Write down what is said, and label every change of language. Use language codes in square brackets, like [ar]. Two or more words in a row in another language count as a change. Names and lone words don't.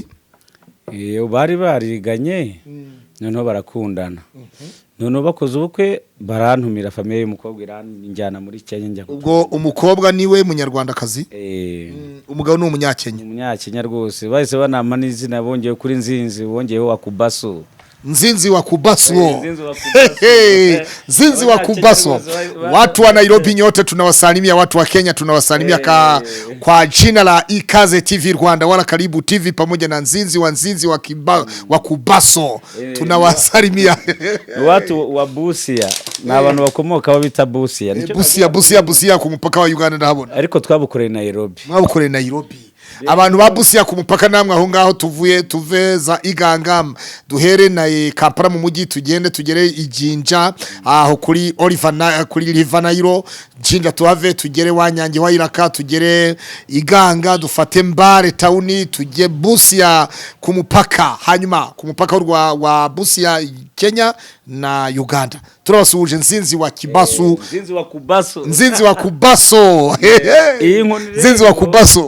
[rw] bari bariganye noneho barakundana noneho bakoze ubukwe barantumira famiye y'umukobwa iranjyana muri Kenya njya ubwo umukobwa niwe munyarwandakazi umugabo ni umunyakenya rwose bahise banama n'izina bongeye kuri Nzinzi bongeyeho Wakubaso [sw] Nzinzi Wakubaso Nzinzi Wakubaso watu wa Nairobi nyote tunawasalimia watu wa Kenya tunawasalimia kwa jina la Ikaze TV Rwanda wala Karibu TV pamoja na Nzinzi Wakubaso tunawasalimia watu wa Busia [rw] na abantu bakomoka babita Busia Busia ku mupaka wa Uganda ndahabona ariko twabukoreye Nairobi abantu babusiya ku mupaka namwe aho ngaho tuve za Igangam duhere na Kampala mu mujyi tugere Ijinja aho kuri River Nile Jinja tuhave tugere Wanyange wa Iraka tugere Iganga dufate Mbare Town tujye Busia ku mupaka hanyuma ku mupaka wa Busia Kenya na Uganda turabasuhuje Nzinzi Wakubaso Nzinzi Wakubaso